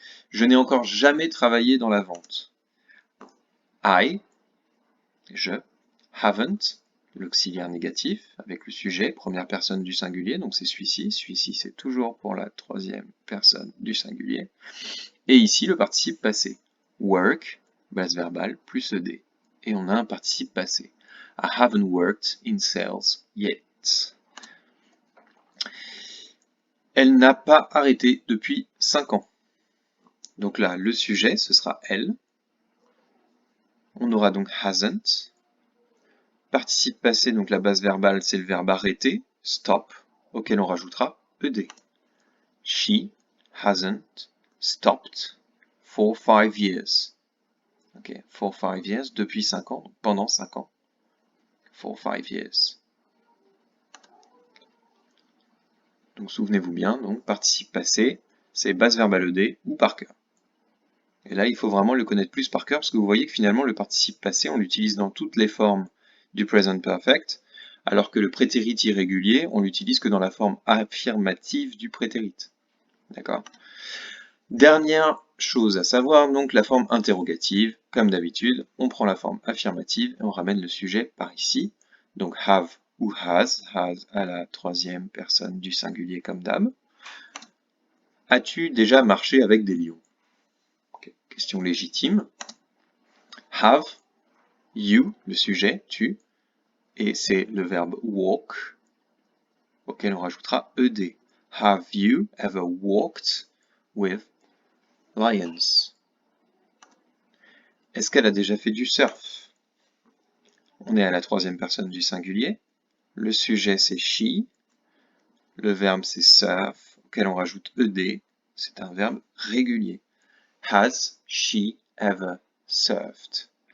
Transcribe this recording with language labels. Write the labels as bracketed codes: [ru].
[fr] Je n'ai encore jamais travaillé dans la vente. I, je, haven't, l'auxiliaire négatif, avec le sujet, première personne du singulier, donc c'est celui-ci. Celui-ci, c'est toujours pour la troisième personne du singulier. Et ici, le participe passé. Work, base verbale, plus ed. Et on a un participe passé. [en] I haven't worked in sales yet. [fr] Elle n'a pas arrêté depuis 5 ans. Donc là, le sujet, ce sera elle. On aura donc hasn't. Participe passé, donc la base verbale, c'est le verbe arrêter, stop, auquel on rajoutera ed. [en] She hasn't stopped for 5 years. Ok, for 5 years, [fr] depuis 5 ans, pendant 5 ans. [en] For 5 years. [fr] Donc souvenez-vous bien, donc participe passé, c'est base verbale ed ou par cœur. Et là, il faut vraiment le connaître plus par cœur parce que vous voyez que finalement, le participe passé, on l'utilise dans toutes les formes du present perfect, alors que le prétérit irrégulier, on l'utilise que dans la forme affirmative du prétérit. D'accord ? Dernière chose à savoir, donc la forme interrogative, comme d'habitude, on prend la forme affirmative et on ramène le sujet par ici. Donc have ou has à la troisième personne du singulier comme d'hab. As-tu déjà marché avec des lions? Okay. Question légitime. Have, you, le sujet, tu, et c'est le verbe walk, auquel on rajoutera ed. [en] Have you ever walked with lions? [fr] Est-ce qu'elle a déjà fait du surf? On est à la troisième personne du singulier. Le sujet, c'est she. Le verbe, c'est surf, auquel on rajoute ed. C'est un verbe régulier. [en] Has she ever surfed?